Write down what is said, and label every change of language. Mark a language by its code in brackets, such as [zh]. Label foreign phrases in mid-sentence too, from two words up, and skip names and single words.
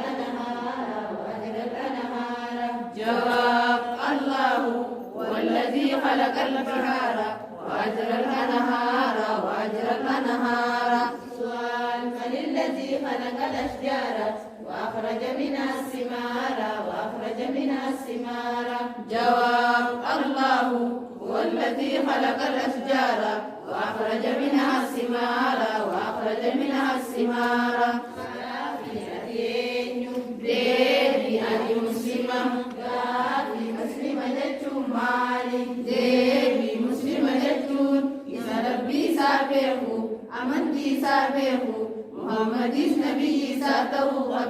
[ar] الأنهار جواب الله هو الذي خلق البحار وأجرى الأنهار سؤال من الذي خلق الأشجار وأخرج منها الثمار جواب الله هو الذي خلق الأشجار وأخرج منها الثمار [om] deebi ani muslima gaafi muslima jechuun maali deebi muslima jechuun isa rabbii isaa beeku amantii isaa beeku muhammadis nabiyyi isaa ta'uu